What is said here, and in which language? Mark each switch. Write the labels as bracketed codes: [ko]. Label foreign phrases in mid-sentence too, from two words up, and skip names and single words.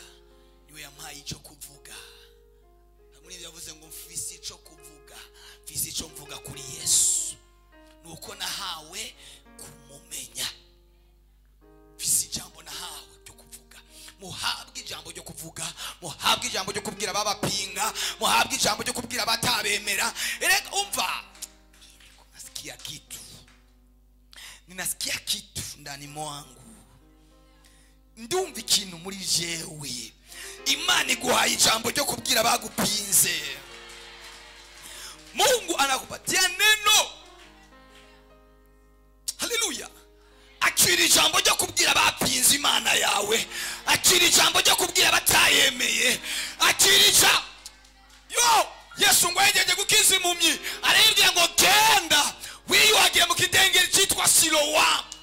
[rw] Niwe yampaye icyo kuvuga. Hamwe yavuze ngo mfise icyo kuvuga, mfise icyo mvuga kuri Yesu. Nuko nahawe kumumenya. Mfise ijambo nahawe ryo kuvuga. Muhabwe ijambo ryo kuvuga, muhabwe ijambo ryo kubwira babapinga, muhabwe ijambo ryo kubwira batabemera. Erega umva, [sw] nasikia kitu, ninasikia kitu ndani mwangu, [rw] ndumva ikintu muri jewe. Imana iguhaye ijambo ryo kubwira bagupinze. [sw] Mungu anakupatia neno. Haleluya. [rw] Akira ijambo ryo kubwira bapinze Imana yawe, akira ijambo ryo kubwira batayemeye, akira Yesu ngo yegeje gukiza impumyi, arabwira ngo genda wiyuhagire mu kidengeri cyitwa Silowa.